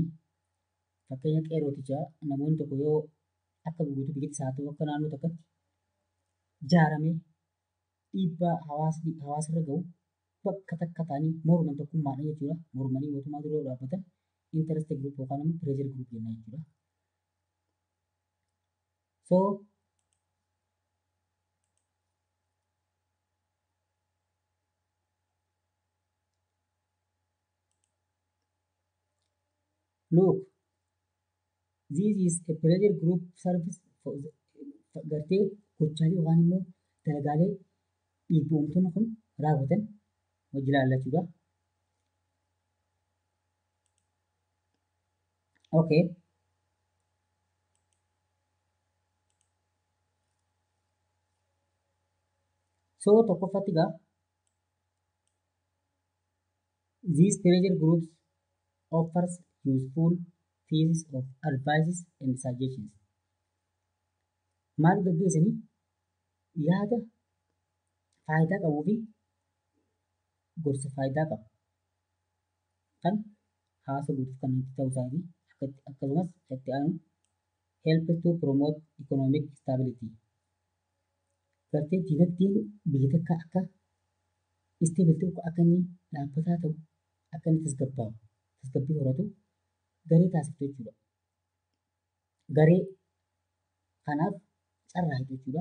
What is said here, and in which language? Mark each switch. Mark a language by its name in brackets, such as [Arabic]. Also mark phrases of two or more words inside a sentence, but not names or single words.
[Oromo] Fakkeenya qeerrootichaa namoonni tokko yoo akka guutuu biyyattis haa ta'u akka naannoo tokkotti ijaaramee dhiibbaa hawaasarra gahu bakka takka ta'anii morman tokkummaadha jechuudha. Mormanii mootummaa dura dhaabbatan [English] interest group [Oromo] yookaan immoo [English] pressure group [Oromo] jenna jechuudha. [English] So look, this is a pressure group service for [Oromo] gartee gochaalee yookaan immoo dalagaalee dhiibbaa uumtoonni kun raawwatan hojii ilaallachuudha. Okay. [English] So [Oromo] tokkoffatti egaa [English] these pressure groups offers useful pieces of advices and suggestions. [Oromo] Maal gaggeessanii yaada faayidaa qabuu fi gorsa faayidaa qabu kan hawaasa guutuuf kan itti ta'uu isaati. Akkasumas itti aanu [English] help to promote economic stability. [Oromo] Gartee dinagdeen biyya takka akka stable ta'u akka inni dhaabbataa ta'u akka inni tasgabbii horatu garee taasiftu jechuudha. Garee kanaaf carraa jechuudha.